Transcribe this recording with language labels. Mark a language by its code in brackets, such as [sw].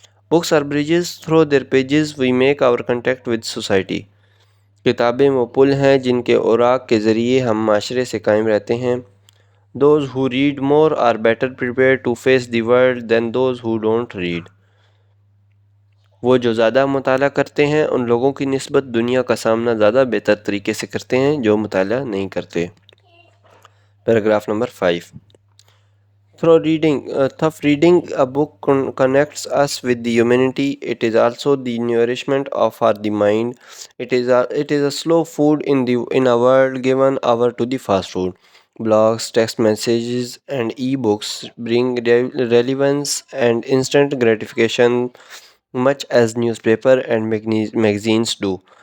[en] Books are bridges. Through their pages we make our contact with society. [hi] किताबें वो पुल हैं जिनके औराक के ज़रिए हम माशरे से कायम रहते हैं। [en] Those who read more are better prepared to face the world than those who don't read. [hi] वो जो ज़्यादा मुताला करते हैं उन लोगों की निस्बत दुनिया का सामना ज़्यादा बेहतर तरीके से करते हैं जो मुताला नहीं करते। [en] Paragraph number 5। Through reading a book connects us with the humanity. It is also the nourishment of our the mind. It is a slow food in a world given over to the fast food. Blogs, text messages, and e-books bring relevance and instant gratification, much as newspaper and magazines do.